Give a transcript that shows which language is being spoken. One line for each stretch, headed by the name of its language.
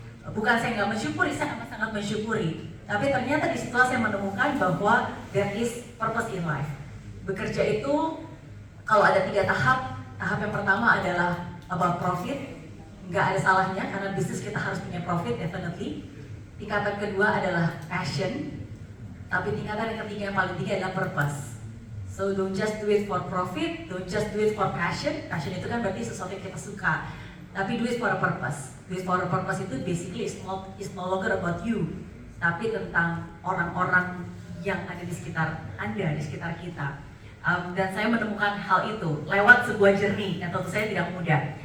Indonesian: Bukan saya nggak mensyukuri, saya amat sangat mensyukuri. Tapi ternyata di situ saya menemukan bahwa there is purpose in life. Bekerja itu kalau ada 3 tahap. Tahap yang pertama adalah about profit. Nggak ada salahnya karena bisnis kita harus punya profit, definitely. Tingkatan kedua adalah passion. Tapi tingkatan yang ketiga yang paling tinggi adalah purpose.
English: So don't just do it for profit, don't just do it for passion.
Indonesian: Passion itu kan berarti sesuatu yang kita suka.
English: Tapi do it for a purpose. Do it for a purpose itu basically is no longer about you, tapi tentang orang-orang yang ada di sekitar Anda, di sekitar kita.
Indonesian: Dan saya menemukan hal itu lewat sebuah journey yang tentu saya tidak mudah.